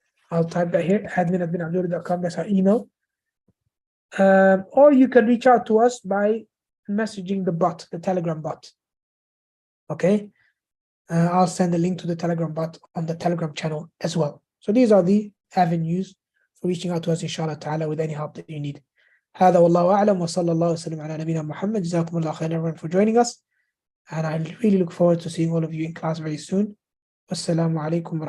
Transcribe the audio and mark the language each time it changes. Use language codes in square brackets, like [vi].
[en] I'll type that here, admin@binabdulwali.com. That's our email. Or you can reach out to us by messaging the bot, the Telegram bot. Okay? I'll send a link to the Telegram bot on the Telegram channel as well. So these are the avenues for reaching out to us, inshallah ta'ala, with any help that you need. [ar] هذا والله أعلم وصلى الله وسلم على نبينا Muhammad. جزاكم الله خير [en] everyone for joining us, and I really look forward to seeing all of you in class very soon. Wassalamu alaikum wa